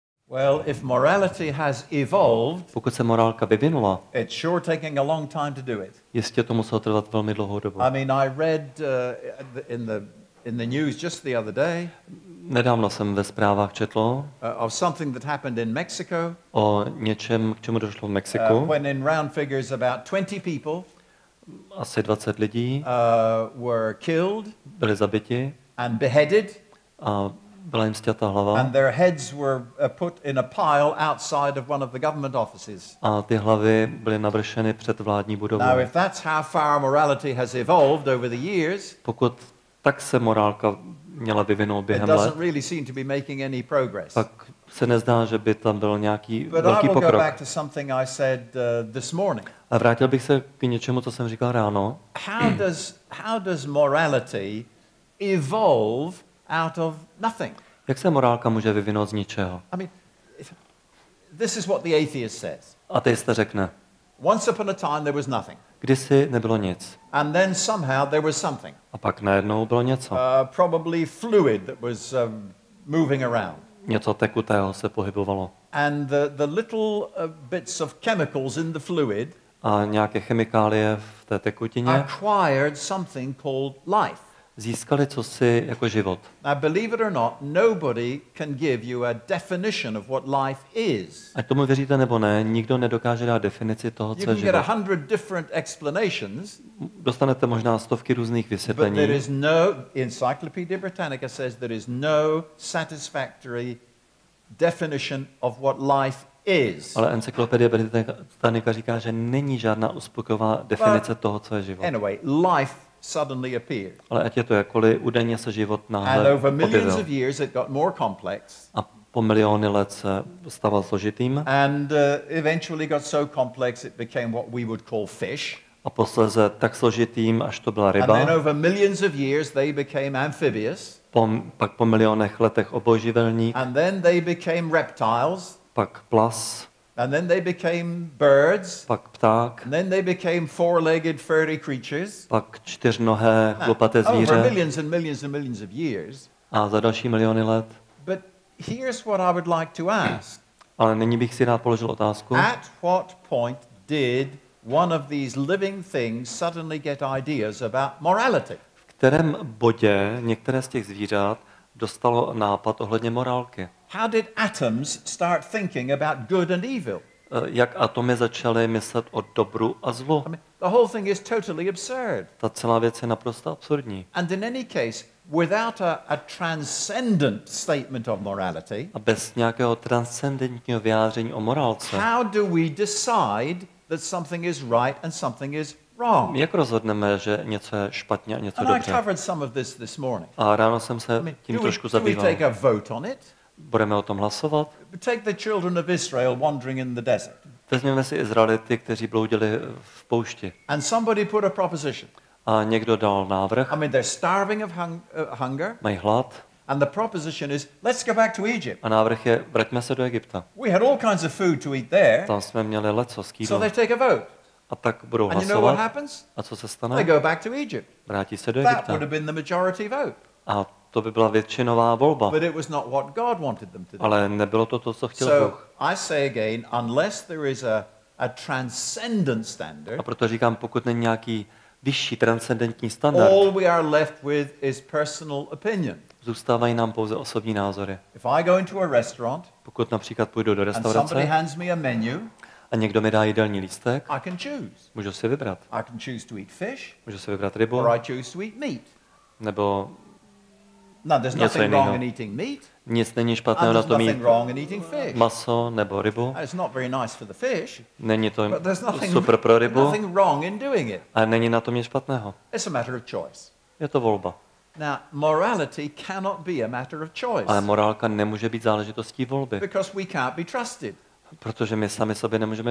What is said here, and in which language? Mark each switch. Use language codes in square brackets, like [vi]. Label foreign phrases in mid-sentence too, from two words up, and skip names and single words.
[en] Well, if morality has evolved, [cs] Pokud se morálka vyvinula, [en] it's sure taking a long time to do it. [cs] jistě to muselo trvat velmi dlouhou dobu. [en] I mean, I read in the news just the other day [cs] Nedávno jsem ve zprávách četl [en] of something that happened in Mexico. [cs] o něčem, k čemu došlo v Mexiku. [en] When in round figures about 20 people [cs] Asi 20 lidí [en] were killed [cs] byli zabiti [en] and beheaded, [cs] a byla jim sťata hlava. [en] and their heads were put in a pile outside of one of the government offices. [cs] A ty hlavy byly navršeny před vládní budovou. [en] Now, if that's how far morality has evolved over the years, [cs] Pokud tak se morálka měla vyvinout [en] it [cs] během let, [en] doesn't really seem to be making any progress. [cs] tak se nezdá, že by tam byl nějaký [en] But I [cs] velký [en] will go [cs] pokrok. [en] back to something I said this morning. [cs] A vrátil bych se k něčemu, co jsem říkal ráno. [en] How does morality evolve out of nothing? [cs] Jak se morálka může vyvinout z ničeho? [en] I mean, this is what the atheist says. [cs] Ateista řekne, [en] Once upon a time there was nothing, [cs] kdysi nebylo nic. [en] and then somehow there was something, [cs] A pak najednou bylo něco. [en] probably fluid that was moving around. [cs] Něco tekutého se pohybovalo. [en] And the little bits of chemicals in the fluid [cs] A nějaké chemikálie v té tekutině [en] acquired something called life. [cs] získali cosi jako život. [en] Now, believe it or not, nobody can give you a definition of what life is. [cs] Ať tomu věříte nebo ne, nikdo nedokáže dát definici toho, [en] You [cs] co je [en] can get [cs] život. [en] 100 different explanations, [cs] Dostanete možná stovky různých [en] but there [cs] vysvětlení, [en] is no, Encyclopedia Britannica says there is no satisfactory definition of what life is. [cs] ale encyklopedie Britannica říká, že není žádná uspokojivá definice toho, co je život. [en] Anyway, life suddenly appeared. [cs] Ale ať je to jakkoliv, údajně se život [en] And [cs] náhle [en] over millions [cs] objevil. [en] of years it got more complex [cs] A po miliony let se stal složitým [en] and eventually got so complex it became what we would call fish. [cs] a posléze tak složitým, až to byla [en] And then [cs] ryba. [en] over millions of years they became amphibious. [cs] Pak po milionech letech obojživelník, [en] And then they became reptiles. [cs] pak plas, [en] And then they became birds. [cs] pak pták, [en] And then they became four-legged furry creatures. [cs] pak čtyřnohé chlupaté [en] Over [cs] zvíře [en] millions and millions and millions of years. [cs] a za další miliony let. [en] But here's what I would like to ask. [cs] Ale nyní bych si rád položil otázku, [en] At what point did one of these living things suddenly get ideas about morality? [cs] v kterém bodě některé z těch zvířat dostalo nápad ohledně morálky. [en] How did atoms start thinking about good and evil? [cs] Jak atomy začaly myslet o dobru a zlu. [en] I mean, the whole thing is totally absurd. [cs] Ta celá věc je naprosto absurdní. [en] And in any case, without a transcendent statement of morality, [cs] A bez nějakého transcendentního vyjádření o morálce, [en] how do we decide that something is right and something is wrong? [cs] jak rozhodneme, že něco je špatně a něco [en] And I [cs] dobře? [en] covered some of this morning. [cs] A ráno jsem se tím trošku [en] Do we [cs] zabýval. [en] take a vote on it? [cs] Budeme o tom hlasovat? [en] Take the children of Israel wandering in the desert. [cs] Vezměme si Izraelity, kteří bloudili v poušti. [en] And somebody put a proposition. [cs] A někdo dal návrh, [en] I mean, they're starving of hunger. [cs] mají hlad, [en] And the proposition is, let's go back to Egypt. [cs] a návrh je, vraťme se do Egypta. [en] We had all kinds of food to eat there. [cs] Tam jsme měli lecos k jídlu. [en] So they take a vote. [cs] A tak budou [en] And you know what [cs] hlasovat. [en] happens? [cs] A co se [en] They [cs] stane? [en] go back to Egypt. [cs] Vrátí se do [en] That [cs] Egypta. [en] would have been the majority vote. [cs] A to by byla většinová volba. [en] But it was not what God wanted them to do. [cs] Ale nebylo to to, co chtěl [en] So [cs] Bůh. [en] I say again, unless there is a transcendent [cs] A [en] standard, [cs] proto říkám, pokud není nějaký vyšší transcendentní standard, [en] all we are left with is personal opinion. [cs] zůstávají nám pouze osobní názory. [en] If I go into a restaurant [cs] Pokud například půjdu do [en] and somebody [cs] restaurace [en] hands me a menu, [cs] a někdo mi dá jídelní lístek, [en] I can choose. [cs] můžu si vybrat. [en] I can choose to eat fish [cs] Můžu si vybrat rybu, [en] or I choose to eat meat. [cs] nebo [en] No, there's [cs] Něco [en] nothing wrong [cs] jiného. [en] in eating meat, [cs] nic není [en] and [cs] špatného na [en] there's [cs] tom [en] nothing [cs] mít [en] wrong in eating fish. [cs] maso nebo rybu. [en] It's not very nice for the fish, [cs] Není to [en] but there's [cs] super pro rybu, [en] nothing wrong in doing it. [cs] ale není na tom nic špatného. [en] It's a matter of choice. [cs] Je to volba. [en] Now, morality cannot be a matter of choice [cs] Ale morálka nemůže být záležitostí volby, [en] because we can't be trusted. [cs] protože my sami sobě nemůžeme